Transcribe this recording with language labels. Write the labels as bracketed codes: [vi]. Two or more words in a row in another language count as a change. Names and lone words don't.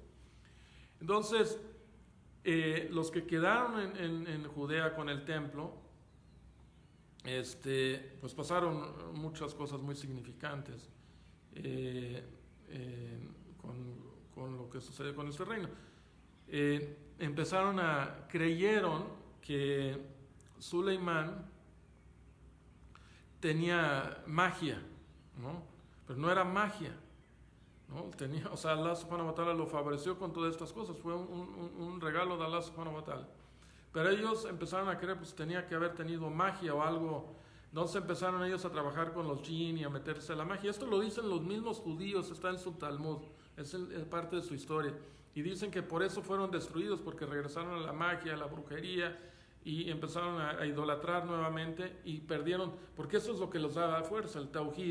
[es] Entonces, los que quedaron en Judea con el templo, pues pasaron muchas cosas muy significantes con lo que sucedió con este reino. Creyeron que Soleimán tenía magia, ¿no? Pero no era magia, ¿no? O sea, Allah [ar] سبحانه وتعالى [es] lo favoreció con todas estas cosas, fue un regalo de Allah [ar] سبحانه وتعالى. [es] Pero ellos empezaron a creer, pues tenía que haber tenido magia o algo. Entonces empezaron ellos a trabajar con los jinn y a meterse a la magia. Esto lo dicen los mismos judíos, está en su Talmud, es parte de su historia. Y dicen que por eso fueron destruidos, porque regresaron a la magia, a la brujería, y empezaron a idolatrar nuevamente y perdieron, porque eso es lo que los daba fuerza, el tauhid.